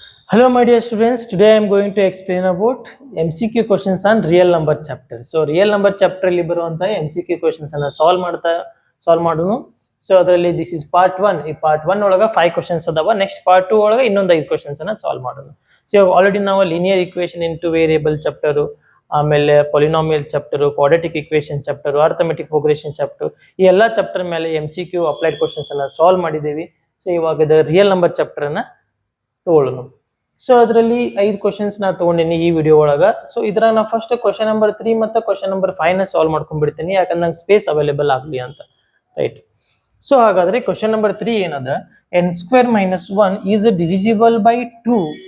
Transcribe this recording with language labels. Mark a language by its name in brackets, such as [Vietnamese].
[English] Hello my dear students, today I am going to explain about MCQ questions on real number chapter. [Kannada] So real number chapter ಅಲ್ಲಿ ಬರುವಂತ MCQ questions ಅನ್ನ solve ಮಾಡೋಣ. So ಅದರಲ್ಲಿ [English] this is part 1. [Kannada] ಈ part 1 ಒಳಗ 5 questions ಅದಾವ. Next part 2 ಒಳಗ ಇನ್ನೊಂದು 5 questions ಅನ್ನ ಸಾಲ್ವ್ ಮಾಡೋಣ. ಸೊ ಆಲ್ರೆಡಿ ನಾವು linear equation into variable chapter, ಆಮೇಲೆ polynomial chapter, quadratic equation chapter, arithmetic progression chapter ಈ ಎಲ್ಲಾ ಚಾಪ್ಟರ್ ಮೇಲೆ MCQ applied questions ಅನ್ನ ಸಾಲ್ವ್ ಮಾಡಿದ್ದೀವಿ. ಸೊ ಇವಾಗ ರಿಯಲ್ ನಂಬರ್ ಚಾಪ್ಟರ್ ಅನ್ನ ತಗೊಳ್ಳೋಣ. ಸೊ ಅದರಲ್ಲಿ 5 ಕ್ವಶನ್ಸ್ ನಾ ತಗೊಂಡಿನಿ ಈ ವಿಡಿಯೋ ಒಳಗ. ಸೊ ಇದ್ರಾಗ ನಾ ಫಸ್ಟ್ ಕ್ವಶನ್ ನಂಬರ್ 3 ಮತ್ತು ಕ್ವಶನ್ ನಂಬರ್ 5 ನ ಸಾಲ್ವ್ ಮಾಡ್ಕೊಂಡ್ಬಿಡ್ತೀನಿ, ಯಾಕಂದ್ರೆ ನಂಗೆ ಸ್ಪೇಸ್ ಅವೈಲೇಬಲ್ ಆಗಲಿ ಅಂತ. ರೈಟ್. ಸೊ ಹಾಗಾದ್ರೆ ಕ್ವಶನ್ ನಂಬರ್ 3 ಏನದ, [English] n square minus 1 is divisible by 2.